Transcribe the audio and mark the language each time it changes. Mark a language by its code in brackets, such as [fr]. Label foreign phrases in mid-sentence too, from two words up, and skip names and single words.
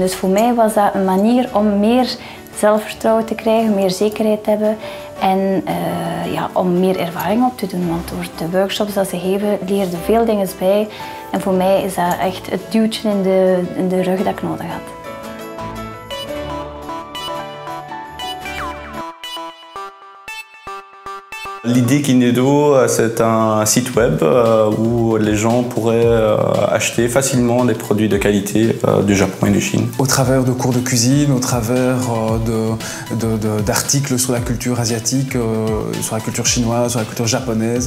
[nl] Dus voor mij was dat een manier om meer zelfvertrouwen te krijgen, meer zekerheid te hebben en om meer ervaring op te doen. Want door de workshops dat ze geven, leerde veel dingen bij. En voor mij is dat echt het duwtje in de rug dat ik nodig had. [fr] L'idée Kinedo, c'est un site web où les gens pourraient acheter facilement des produits de qualité du Japon et de Chine. Au travers de cours de cuisine, au travers d'articles sur la culture asiatique, sur la culture chinoise, sur la culture japonaise.